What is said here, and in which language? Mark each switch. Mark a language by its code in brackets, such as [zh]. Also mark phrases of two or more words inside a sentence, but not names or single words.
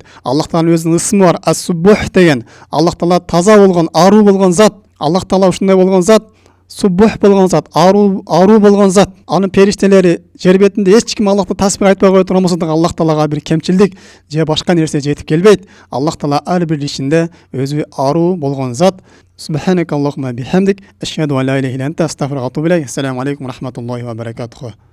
[ky] Аллах Тааланын өзүнүн ысмы бар, ас-суббух деген. Аллах Таала таза болгон, аруу болгон зат. Аллах Таала ушундай болгон зат, суббух болгон зат, аруу болгон зат. Анын периштелери жер бетинде эч ким Аллахты тасбих айтпай кое турган болсо дагы Аллах Таалага бир кемчилдик же башка нерсе жетип келбейт. Аллах Таала ар бир ишинде өзү аруу болгон зат. [ar] سبحانك اللهم وبحمدك أشهد أن لا إله إلا أنت أستغفرك وأتوب إليك. السلام عليكم ورحمة الله وبركاته.